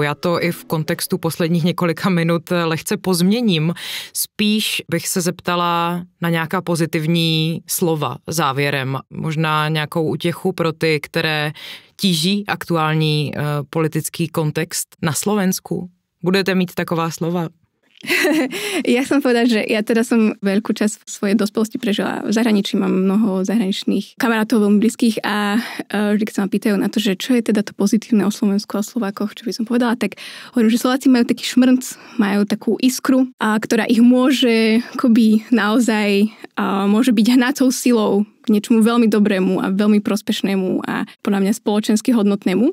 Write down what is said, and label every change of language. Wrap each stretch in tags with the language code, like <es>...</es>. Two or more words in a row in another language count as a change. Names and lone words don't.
<cs>Já to i v kontextu posledních několika minut lehce pozměním. Spíš bych se zeptala na nějaká pozitivní slova závěrem. Možná nějakou útěchu pro ty, které tíží aktuální politický kontext na Slovensku. Budete mít taková slova?</cs> <sk>Ja som povedať, že ja teda som veľkú časť svojej dospelosti prežila v zahraničí, mám mnoho zahraničných kamarátov veľmi blízkych a vždy, keď sa ma pýtajú na to, že čo je teda to pozitívne o Slovensku a Slovákoch, čo by som povedala, tak hovorím, že Slováci majú taký šmrnc, majú takú iskru, ktorá ich môže akoby naozaj môže byť hnacou silou k niečomu veľmi dobrému a veľmi prospešnému a podľa mňa spoločensky hodnotnému.</sk>